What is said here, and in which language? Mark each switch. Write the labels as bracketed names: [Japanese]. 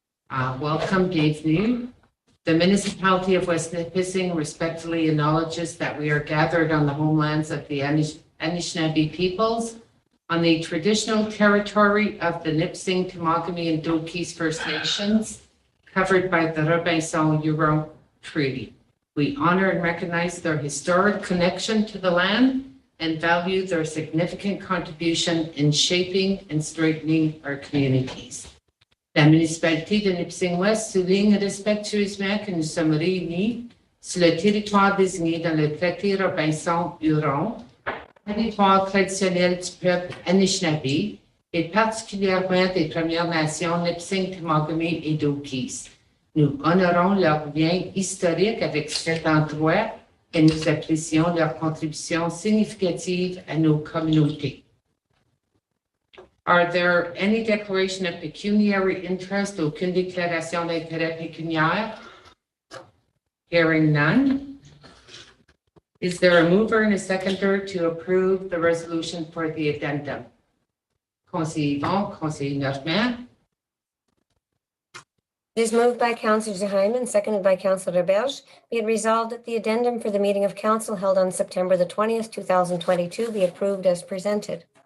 [English] Welcome, bienvenue. The municipality of West Nipissing respectfully acknowledges that we are gathered on the homelands of the Anishinaabe peoples on the traditional territory of the Nipissing, Temagami, and Dokis First Nations covered by the Robinson-Huron Treaty. We honor and recognize their historic connection to the land and value their significant contribution in shaping and strengthening our communities. [French] La municipalité de Nipissing-Ouest souligne respectueusement que nous sommes réunis sur le territoire désigné dans le traité Robinson-Huron, territoire traditionnel du peuple Anishinaabe et particulièrement des Premières Nations Nipissing, Temagami et Dokis. Nous honorons leur lien historique avec cet endroit et nous apprécions leur contribution significative à nos communautés. [English] Are there any declaration of pecuniary interest? [French] Aucune déclaration d'intérêt pécuniaire? [English] Hearing none. Is there a mover and a seconder to approve the resolution for the addendum? [French] Conseiller Yvon, Conseiller Normand. [English] It is moved by Councillor Zeheim, seconded by Councillor Berge. Be it resolved that the addendum for the meeting of council held on September the 20th, 2022 be approved as presented.